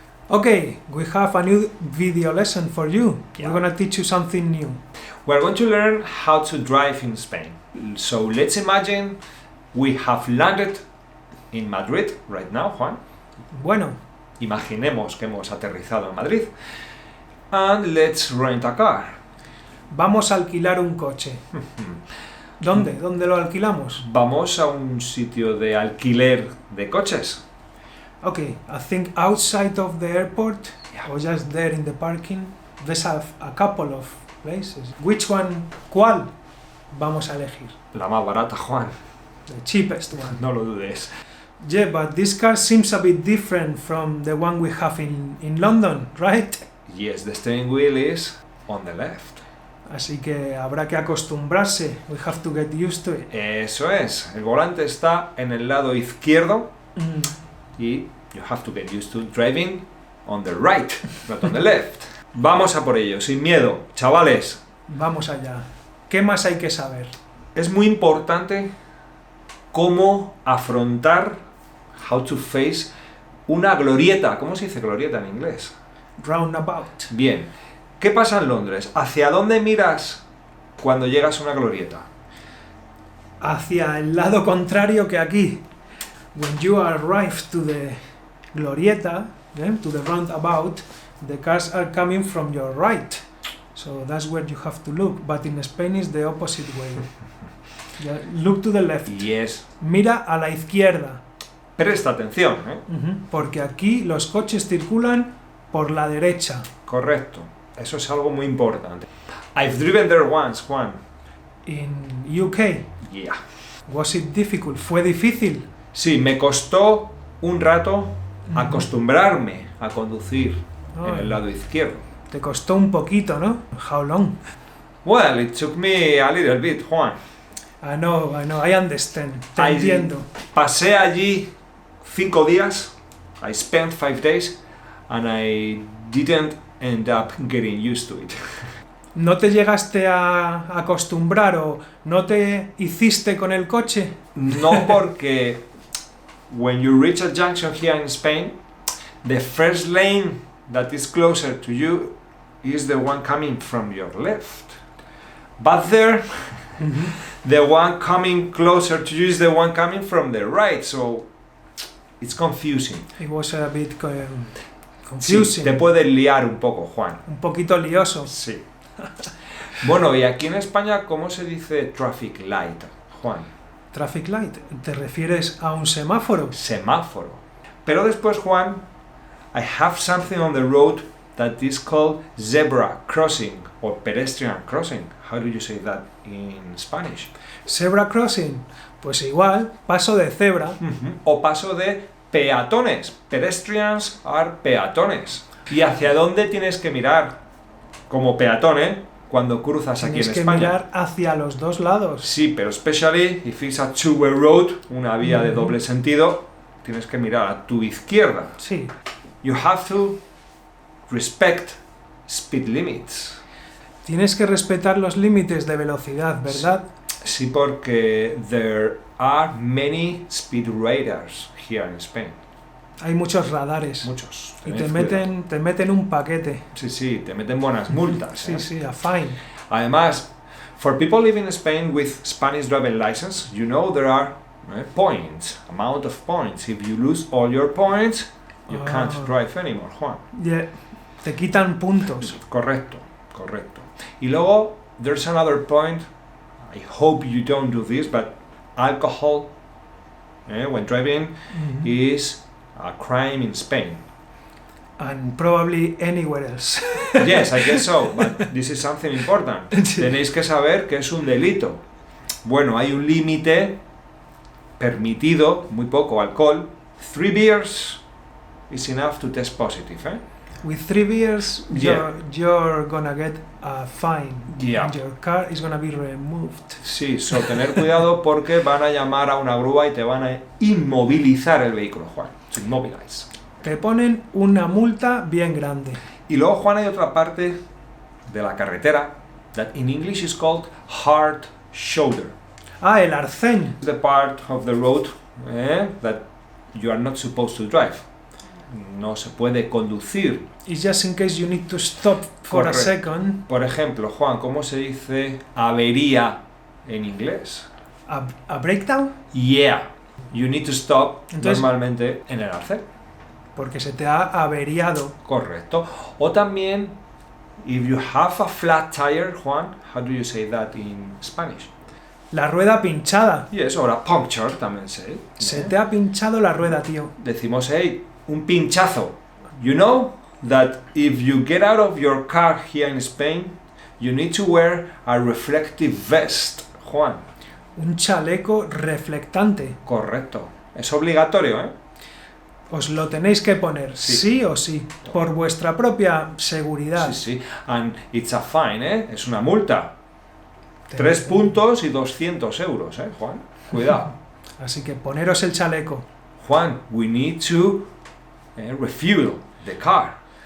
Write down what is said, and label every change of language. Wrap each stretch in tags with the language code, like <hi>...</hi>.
<en>Okay, we have a new video lesson for you. Yeah. We're gonna teach you something new. We're going to learn how to drive in Spain. So let's imagine we have landed in Madrid right now, Juan.</en> <es>Bueno, Imaginemos que hemos aterrizado en Madrid.</es> <en>And let's rent a car.</en> <es>vamos a alquilar un coche. ¿Dónde? ¿Dónde lo alquilamos? Vamos a un sitio de alquiler de coches.</es> <en>Okay, I think outside of the airport, Yeah. or just there in the parking, there's a couple of places. Which one?</en> <es>¿Cuál vamos a elegir? La más barata, Juan.</es> <en>The cheapest one.</en> <es>No lo dudes.</es> <en>Yeah, but this car seems a bit different from the one we have in London, right? Yes, the steering wheel is on the left.</en> <es>Así que habrá que acostumbrarse.</es> <en>We have to get used to it.</en> <es>Eso es. El volante está en el lado izquierdo y</es> <en>you have to get used to driving on the right, not on the left.</en> <es>Vamos a por ello, sin miedo. Chavales, Vamos allá. ¿Qué más hay que saber? es muy importante cómo afrontar,</es> <en>how to face</en> <es>una glorieta. ¿Cómo se dice glorieta en inglés?</es> <en>Roundabout.</en> <es>Bien. ¿Qué pasa en Londres? ¿Hacia dónde miras cuando llegas a una glorieta? Hacia el lado contrario que aquí.</es> <en>When you arrive to the glorieta, to the roundabout, the cars are coming from your right. So that's where you have to look. But in Spain is the opposite way. Yeah, look to the left. Yes.</en> <es>Mira a la izquierda. Presta atención, ¿eh? Porque aquí los coches circulan por la derecha. Correcto. Eso es algo muy importante.</es> <en>I've driven there once, Juan. In UK, Yeah. was it difficult?</en> <es>¿Fue difícil? Sí, me costó un rato acostumbrarme a conducir en Ay. el lado izquierdo. Te costó un poquito, ¿no?</es> <en>How long? Well, it took me a little bit, Juan. I know, I understand.</en> <es>Te I- entiendo. Pasé allí 5 días.</es> <en>I spent 5 days and I didn't end up getting used to it.</en> <es>¿No te llegaste a acostumbrar o no te hiciste con el coche? No, porque</es> <en>when you reach a junction here in Spain, the first lane that is closer to you is the one coming from your left. But there, the one coming closer to you is the one coming from the right, so it's confusing. It was a bit</en> <es>Sí,</es> <en>confusing.</en> <es>te puedes liar un poco, Juan. Un poquito lioso. Sí. Bueno, y aquí en España, ¿cómo se dice traffic light, Juan?</es> <en>Traffic light.</en> <es>¿Te refieres a un semáforo? Semáforo. Pero después,</es> <en>Juan, I have something on the road that is called zebra crossing or pedestrian crossing. How do you say that in Spanish? Zebra crossing.</en> <es>Pues igual, paso de cebra. O paso de peatones.</es> <en>Pedestrians are</en> <es>peatones. ¿Y hacia dónde tienes que mirar como peatón, cuando cruzas aquí Tienes en que España? mirar hacia los dos lados. Sí, pero</es> <en>especially if it's a two-way road,</en> <es>una vía de doble sentido, tienes que mirar a tu izquierda. Sí.</es> <en>You have to respect speed limits.</en> <es>Tienes que respetar los límites de velocidad, ¿verdad? Sí, porque</es> <en>there are many speed radars here in Spain.</en> <es>Hay muchos radares. Muchos. Y Tened cuidado. te meten un paquete. Sí, te meten buenas multas. Sí, ¿eh? sí,</es> <en>a fine.</en> <es>Además,</es> <en>for people living in Spain with Spanish driving license, you know there are points, amount of points. If you lose all your points, you can't Ah. drive anymore, Juan. Yeah,</en> <es>te quitan puntos. Correcto. Y luego,</es> <en>there's another point. I hope you don't do this, but alcohol when driving is a crime in Spain. And probably anywhere else. Yes, I guess so, but this is something important.</en> <es>Tenéis que saber que es un delito. Bueno, hay un límite permitido, muy poco alcohol.</es> <en>3 beers is enough to test positive, With 3 beers, Yeah. you're gonna get a fine. Yeah. And your car is gonna be removed.</en> <es>Sí, tener cuidado porque van a llamar a una grúa y te van a inmovilizar el vehículo, Juan.</es> <en>To immobilize.</en> <es>Te ponen una multa bien grande. Y luego, Juan, hay otra parte de la carretera</es> <en>that in English is called hard shoulder.</en> <es>Ah, el arcén.</es> <en>The part of the road that you are not supposed to drive.</en> <es>no se puede conducir.</es> <en>It's just in case you need to stop for a</en> <es>Correcto.</es> <en>second.</en> <es>Por ejemplo, Juan, ¿cómo se dice avería en inglés?</es> <en>A breakdown, Yeah, you need to stop</en> <es>Entonces- normalmente en el arcén. porque se te ha averiado. Correcto. O también,</es> <en>if you have a flat tire, Juan, how do you say that in Spanish?</en> <es>La rueda pinchada.</es> <en>Yes, or a puncture</en> <es>también se. Se te ha pinchado la rueda, tío. Decimos, hey, un pinchazo.</es> <en>You know that if you get out of your car here in Spain, you need to wear a reflective vest, Juan.</en> <es>Un chaleco reflectante. Correcto. Es obligatorio, ¿eh? Os lo tenéis que poner, Sí. sí o sí, por vuestra propia seguridad. Sí, sí.</es> <en>And it's a fine,</en> <es>¿eh? Es una multa. Tenéis 3 que- puntos y 200 euros, ¿eh, Juan? Cuidado. Así que poneros el chaleco.</es> <en>Juan, we need to refuel the car.</en>